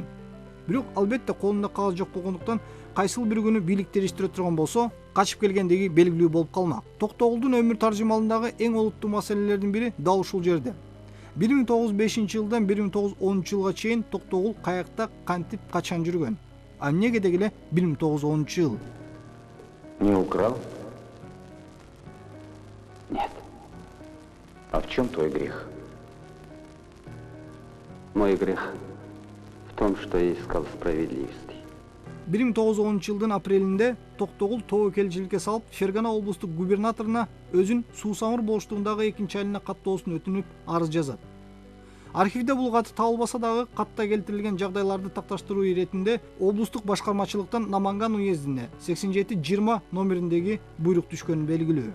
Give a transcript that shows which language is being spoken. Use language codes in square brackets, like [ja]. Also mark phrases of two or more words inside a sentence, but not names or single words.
[ky] Бирок албетте колунда кагаз жок болгондуктан кайсыл бир күнү бийлик териштире турган болсо, качып келгендеги белгилүү болуп калмак. Токтогулдун өмүр таржымалындагы эң олуттуу маселелердин бири дал ушул жерде. 1905-жылдан 1910-жылга чейин Токтогул каякта кантип качан жүргөн? А эмнеге дегиле 1910-жыл? [ru] Не украл? Нет. А в чем твой грех? Мой грех в том, что я искал справедливости. [ky] 1910-жылдын апрелинде Токтогул тобокелчиликке салып, Фергана облустук губернаторуна өзүн суусамыр болуштугундагы экинчи айылына каттоосун өтүнүп арыз жазат. Архивде бул кат табылбаса дагы катта келтирилген жагдайларды такташтыруу иретинде облустук башкармачылыктан Наманган уездине 87-20 номериндеги буйрук түшкөнү белгилүү.